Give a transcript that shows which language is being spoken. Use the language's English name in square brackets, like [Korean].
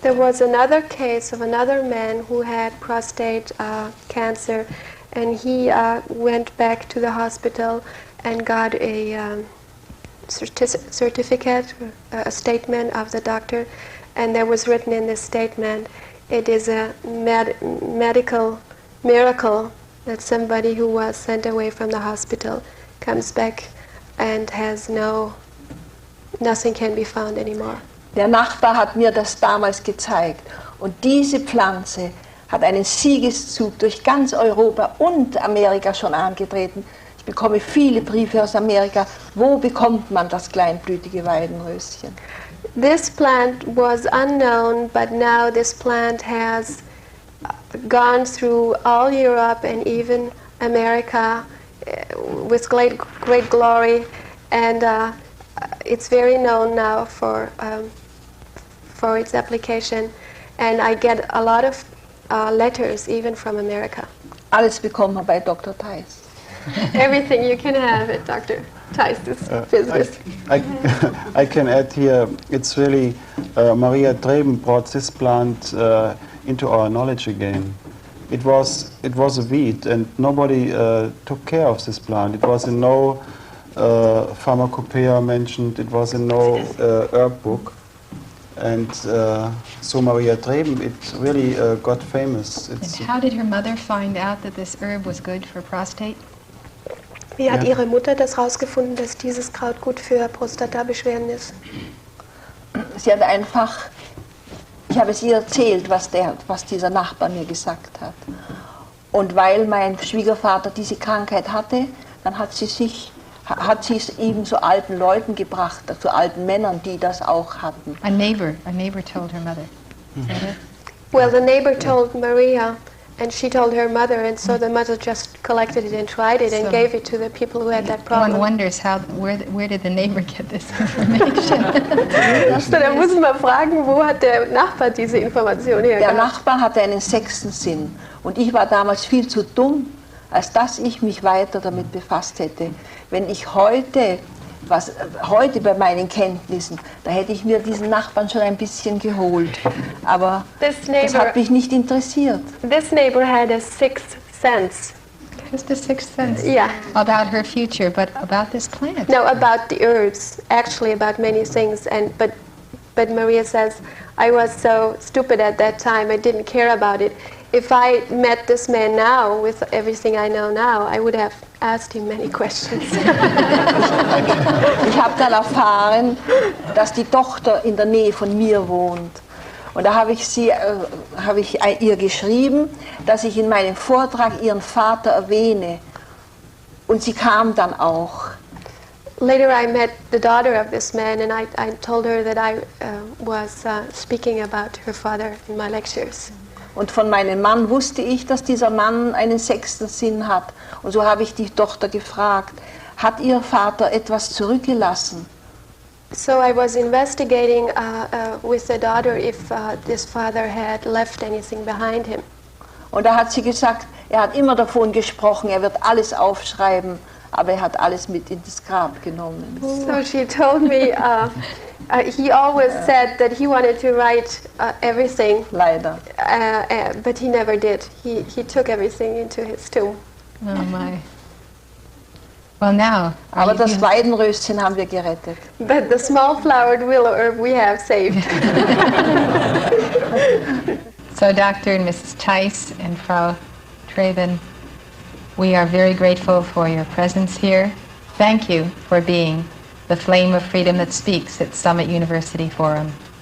[English] There was another case of another man who had prostate cancer, and he went back to the hospital and got a certificate, a statement of the doctor, and there was written in this statement, it is a medical miracle that somebody who was sent away from the hospital comes back and nothing can be found anymore. [German] Der Nachbar hat mir das damals gezeigt Und diese Pflanze hat einen Siegeszug durch ganz Europa und Amerika schon angetreten. Ich bekomme viele Briefe aus Amerika. Wo bekommt man das kleinblütige Weidenröschen? [English] This plant was unknown, but now this plant has gone through all Europe and even America with great glory, and it's very known now for its application. And I get a lot of letters even from America. [German] Alles bekommt man bei Dr. Thyme. [English] Everything you can have at Dr. Thyme's business. I can add here, it's really, Maria Treben brought this plant into our knowledge again. It was a weed, and nobody took care of this plant. It was in no pharmacopoeia mentioned, it was in no herb book. And so Maria Treben, it really got famous. And how did her mother find out that this herb was good for prostate? [German] Wie hat Ihre Mutter das rausgefunden, dass dieses Kraut gut für Prostatabeschwerden ist? Sie hat einfach, ich habe es ihr erzählt, was dieser Nachbar mir gesagt hat. Und weil mein Schwiegervater diese Krankheit hatte, dann hat sie es eben zu alten Leuten gebracht, zu alten Männern, die das auch hatten. [English] A neighbor told her mother. Is that it? Well, the neighbor told Maria, and she told her mother, and so the mother just collected it and tried it and So gave it to the people who had that problem. One wonders where did the neighbor get this information? [German] So, da muss man fragen, wo hat der Nachbar diese Information Der hergebracht? Nachbar hatte einen sechsten Sinn und ich war damals viel zu dumm, als dass ich mich weiter damit befasst hätte. Wenn ich heute bei meinen Kenntnissen, da hätte ich mir diesen Nachbarn schon ein bisschen geholt. Aber das hat mich nicht interessiert. [English] This neighbor had a sixth sense. Just a sixth sense. Yeah. About her future, but about this plant. No, about the herbs, actually about many things. But Maria says, I was so stupid at that time, I didn't care about it. If I met this man now, with everything I know now, I would have asked him many questions. [German] Ich habe dann erfahren, dass die Tochter in der Nähe von mir wohnt. Und da habe ich ihr geschrieben, dass ich in meinem Vortrag ihren Vater erwähne. Und sie kam dann auch. [English] Later I met the daughter of this man, and I told her that I was speaking about her father in my lectures. [German] Und von meinem Mann wusste ich, dass dieser Mann einen sechsten Sinn hat. Und so habe ich die Tochter gefragt, hat ihr Vater etwas zurückgelassen? [English] So I was investigating with the daughter if this father had left anything behind him. [German] Und da hat sie gesagt, er hat immer davon gesprochen, er wird alles aufschreiben, aber er hat alles mit in das Grab genommen. [English] So she told me he always said that he wanted to write everything. [German] Leider. [English] But he never did. He took everything into his tomb. Oh my. Well now. [German] Aber das Weidenröschen haben wir gerettet. [English] But the small flowered willow herb we have saved. So Dr. and Mrs. Thyme and Frau Treben, we are very grateful for your presence here. Thank you for being the flame of freedom that speaks at Summit University Forum.